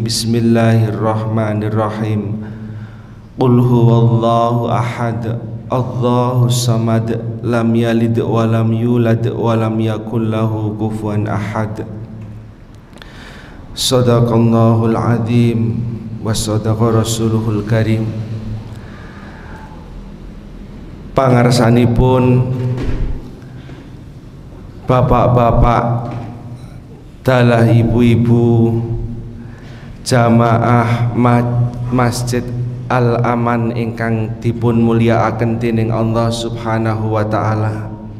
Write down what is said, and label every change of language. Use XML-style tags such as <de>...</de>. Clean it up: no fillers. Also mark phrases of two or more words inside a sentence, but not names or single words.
<ar>بسم الله الرحمن الرحيم. قل هو الله أحد، الله الصمد، لم يلد ولم يولد ولم يكن له كفوا أحد. صدق الله العظيم وصدق رسوله الكريم.</ar> <jv>Pangarsanipun bapak-bapak dalah ibu-ibu jamaah Masjid Al-Aman ingkang dipun mulyakaken dening</jv> <ar>الله سبحانه وتعالى.</ar>